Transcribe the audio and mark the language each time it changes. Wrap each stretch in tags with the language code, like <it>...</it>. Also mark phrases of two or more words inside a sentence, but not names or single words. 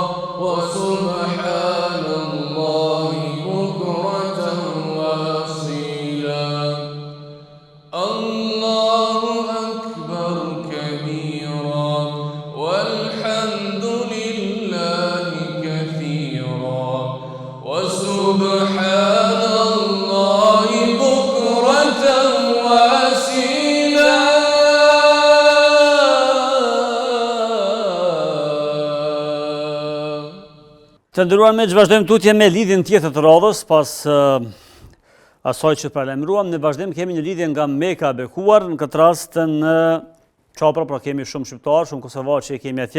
<ar>وسبحان الله بكرة وأصيلا الله أكبر كبيرا والحمد لله كثيرا وسبحان الله بكرة وأصيلا</ar> <sq>Të nderuar miq, vazhdojmë tutje me lidhjen tjetër të radhës pas asaj që paralajmëruam. Ne vazhdim kemi një lidhje nga Meka e bekuar, në këtë rast në Çapra, pra kemi shumë shqiptar, shumë kosovar që e kemi atje.</sq>